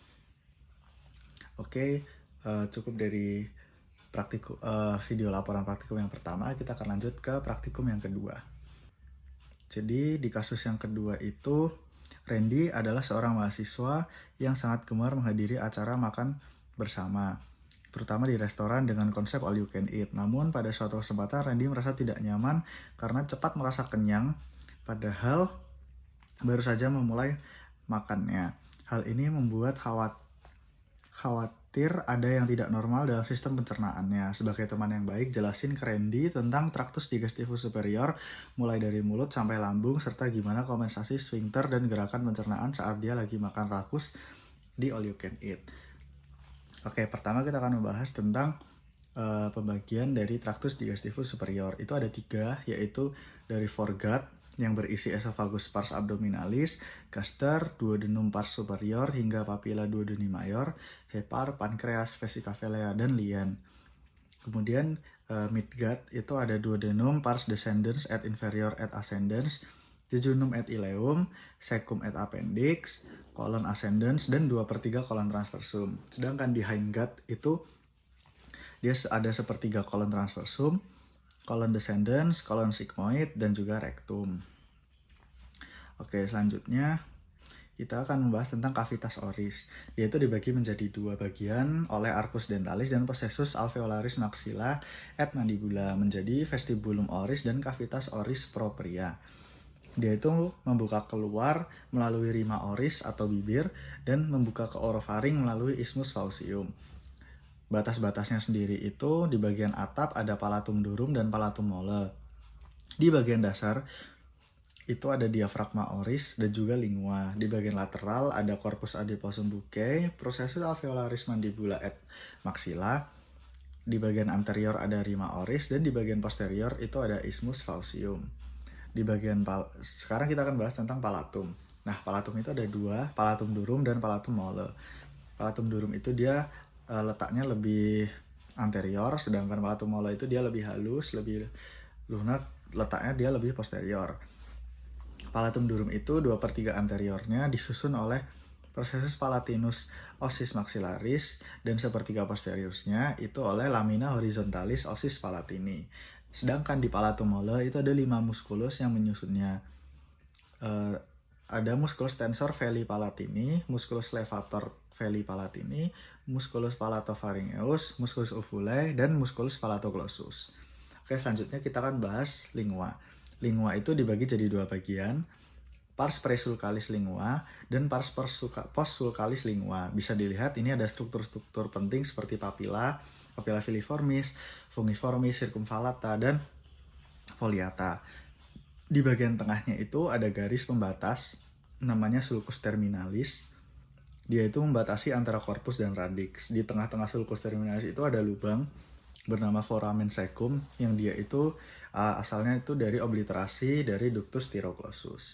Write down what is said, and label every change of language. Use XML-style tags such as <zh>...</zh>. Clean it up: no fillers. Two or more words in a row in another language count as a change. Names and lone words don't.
<id>Oke, cukup dari video laporan praktikum yang pertama. Kita akan lanjut ke praktikum yang kedua. Jadi di kasus yang kedua itu, Randy adalah seorang mahasiswa yang sangat gemar menghadiri acara makan bersama, terutama di restoran dengan konsep</id> <en>all you can eat.</en> <id>Namun pada suatu kesempatan Randy merasa tidak nyaman karena cepat merasa kenyang, padahal baru saja memulai makannya. Hal ini membuat khawatir ada yang tidak normal dalam sistem pencernaannya. Sebagai teman yang baik, jelasin ke Randy tentang</id> <la>traktus digestivus superior,</la> <id>mulai dari mulut sampai lambung, serta gimana kompensasi sphincter dan gerakan pencernaan saat dia lagi makan rakus di</id> <en>all you can eat.</en> <id>Oke, pertama kita akan membahas tentang pembagian dari</id> <la>traktus digestivus superior.</la> <id>Itu ada 3, yaitu dari foregut yang berisi</id> <la>esophagus pars abdominalis, gaster, duodenum pars superior, hingga papilla duodeni mayor, hepar, pankreas, vesica velea, dan lien.</la> <id>Kemudian midgut itu ada</id> <la>duodenum pars descendens et inferior et ascendens, jejunum et ileum, cecum et appendix, colon ascendens, dan 2/3 colon transversum.</la> <id>Sedangkan di hindgut itu dia ada 1/3</id> <la>colon transversum, colon descendens, colon sigmoid,</la> <id>dan juga rectum. Oke, selanjutnya kita akan membahas tentang</id> <la>cavitas oris.</la> <id>Dia itu dibagi menjadi 2 bagian oleh</id> <la>arcus dentalis dan processus alveolaris maxilla et mandibula, menjadi vestibulum oris dan cavitas oris propria.</la> <id>Dia itu membuka keluar melalui</id> <la>rima oris</la> <id>atau bibir dan membuka ke orofaring melalui</id> <la>isthmus faucium.</la> <id>Batas-batasnya sendiri itu di bagian atap ada</id> <la>palatum durum</la> <id>dan</id> <la>palatum mole.</la> <id>Di bagian dasar itu ada</id> <la>diafragma oris</la> <id>dan juga lingua. Di bagian lateral ada</id> <la>corpus adiposum buccae, processus alveolaris mandibula et maxilla.</la> <id>Di bagian anterior ada</id> <la>rima oris</la> <id>dan di bagian posterior itu ada</id> <la>isthmus faucium.</la> <id>Di bagian sekarang kita akan bahas tentang palatum. Nah, palatum itu ada 2,</id> <la>palatum durum</la> <id>dan</id> <la>palatum mole. Palatum durum</la> <id>itu dia letaknya lebih anterior, sedangkan</id> <la>palatum mole</la> <id>itu dia lebih halus, lebih lunak, letaknya dia lebih posterior.</id> <la>Palatum durum</la> <id>itu 2/3 anteriornya disusun oleh</id> <la>processus palatinus ossis maxillaris</la> <id>dan 1/3 posteriornya itu oleh</id> <la>lamina horizontalis ossis palatini.</la> <id>Sedangkan di palatum mole itu ada 5 musculus yang menyusunnya.</id> <la>Ada musculus tensor veli palatini, musculus levator veli palatini, musculus palatopharyngeus, musculus uvulae, dan musculus palatoglossus.</la> <id>Oke, selanjutnya kita akan bahas lingua. Lingua itu dibagi jadi 2 bagian,</id> <la>pars presulcalis lingua dan pars postsulcalis lingua.</la> <id>Bisa dilihat ini ada struktur-struktur penting seperti</id> <la>papilla filiformis, fungiformis, circumvallata, dan foliata.</la> <id>Di bagian tengahnya itu ada garis pembatas namanya</id> <la>sulcus terminalis,</la> <id>Dia itu membatasi antara korpus dan radix. Di tengah-tengah</id> <la>sulcus terminalis</la> <id>itu ada lubang bernama</id> <la>foramen cecum</la> <id>yang dia itu asalnya itu dari obliterasi dari</id> <la>ductus styroclosus.</la>